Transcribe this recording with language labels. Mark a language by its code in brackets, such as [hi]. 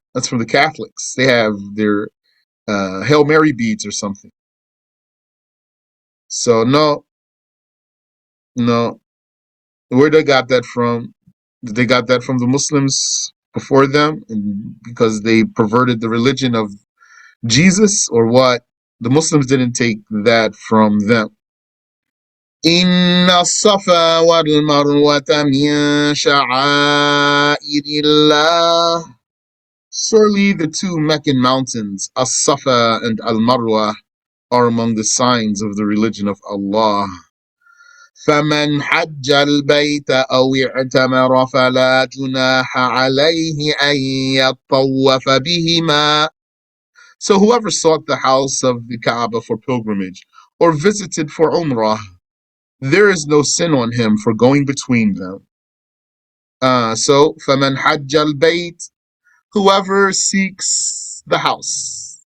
[en] That's from the Catholics. They have their Hail Mary beads or something. So no. Where they got that from? They got that from the Muslims before them, and because they perverted the religion of Jesus, or what? The Muslims didn't take that from them. [ar] إن الصفا والمروة من شعائر الله. [en] Surely the two Meccan mountains, As-Safa and Al-Marwa, are among the signs of the religion of Allah. [ar] فمن حج البيت أو اعتمر فلا جناح عليه أن يطوف بهما. [en] So whoever sought the house of the Kaaba for pilgrimage or visited for Umrah, there is no sin on him for going between them. So [ar] فمن حج البيت, [en] whoever seeks the house.